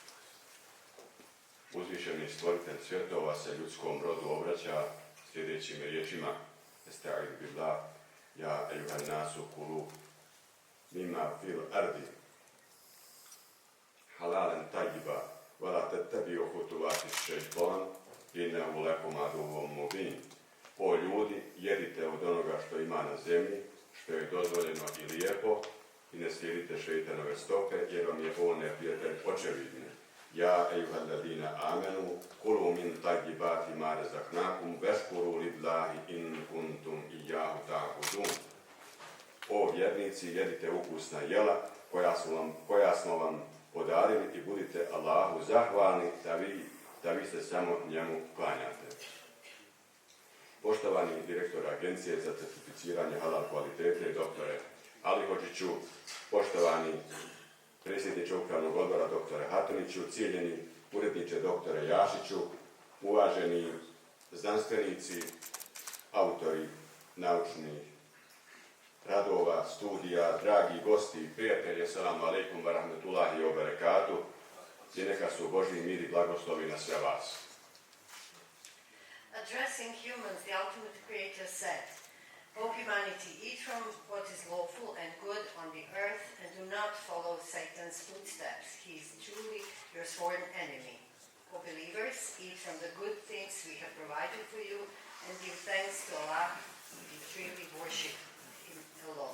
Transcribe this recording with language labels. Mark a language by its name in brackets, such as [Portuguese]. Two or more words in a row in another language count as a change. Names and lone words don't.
[Bosnian] Uzvišeni stvoritelj svjetova se ljudskom rodu obraća sljedećim riječima: [Arabic] أستعيذ بالله يا أيها الناس كلوا مما في الأرض حلالا طيبا ولا تتبعوا خطوات الشيطان إنه لكم عدو مبين. [Bosnian] O ljudi, jedite od onoga što ima na zemlji, što je dozvoljeno i lijepo, i ne slijedite šeitanove stope, jer vam je on neprijatelj očevidni. [Arabic] يا أيها الذين آمنوا, كلوا من طيبات ما رزقناكم واشكروا لله إن كنتم إياه تعبدون. [Bosnian] O vjernici, jedite ukusna jela koja smo vam podarili i budite Allahu zahvalni da vi se samo njemu klanjate. poštovani direktor Agencije za certificiranje halal kvalitete, doktore Ali Hodžiću, poštovani predsjedniče Upravnog odbora, doktore Hatuniću, cijenjeni uredniče, doktore Jašiću, uvaženi znanstvenici, autori naučnih radova, studija, dragi gosti i prijatelji, [Arabic] السلام عليكم ورحمة الله وبركاته, [Bosnian] i neka su Božji mir i blagoslovi na sve vas. [English] Addressing humans, the ultimate creator said, O humanity, eat from what is lawful and good on the earth and do not follow Satan's footsteps. He is truly your sworn enemy. O believers, eat from the good things we have provided for you and give thanks to Allah and truly worship Him alone.